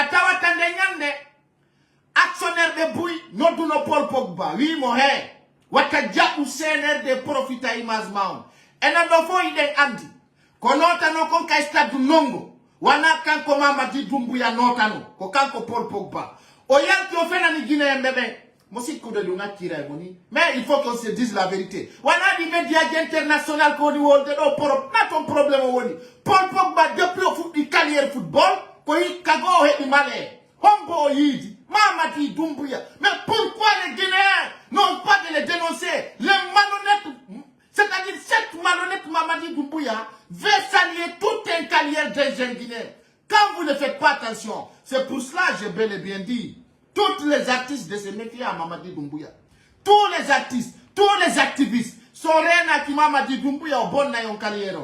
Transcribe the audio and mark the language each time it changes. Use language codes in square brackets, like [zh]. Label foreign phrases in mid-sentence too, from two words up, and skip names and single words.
[ff] tawata nde ñande [fr] actionnaire de Bouy [ff] nodduno Paul Pogba wimo he wata jaɓu CNRD profita image maon enen ɗo fo yiɗen andi ko notano kon kay stade nongo wana kanko Mamadi Doumbouya notano ko kanko Paul Pogba o yanki o fenani Guinéen ɓeɓen mo sikkude ɗum accira e moni [fr] mais il faut qu'on se dise la vérité [ff] wana ɗi médiaji international ko woni wolde ɗo na ton probléme o woni Paul Pogba depuis o fuɗɗi [fr] carrière football [ff] ko hikka goo o heɓi malaire hombo o yiidi Mamadi Doumbouya. [fr] Mais pourquoi les Guinéens n'ont pas de les dénoncer? Les malhonnêtes, c'est-à-dire cette malhonnête Mamadi Doumbouya veut saluer toute une carrière des jeunes Guinéens. Quand vous ne faites pas attention, c'est pour cela que j'ai bel et bien dit, tous les artistes de ce métier à Mamadi Doumbouya, tous les artistes, tous les activistes sont rien à Mamadi Doumbouya au bon en carrière.